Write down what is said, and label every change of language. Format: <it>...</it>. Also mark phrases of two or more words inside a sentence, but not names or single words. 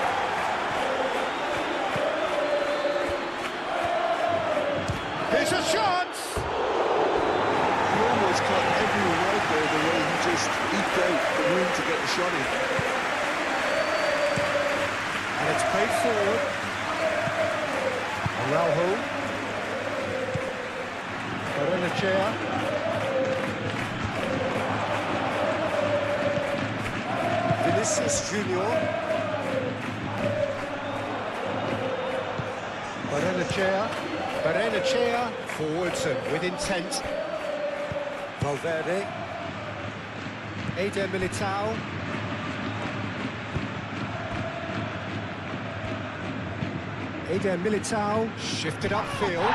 <en>Here's a chance! He almost caught everyone out there the way he just eked out the room to get the shot in. And it's played forward. Araujo. Barrenechea. Vinicius Junior. Barrenechea. Benfica forwards and with intent. Valverde. Eder Militao. Eder Militao shifted upfield.</en>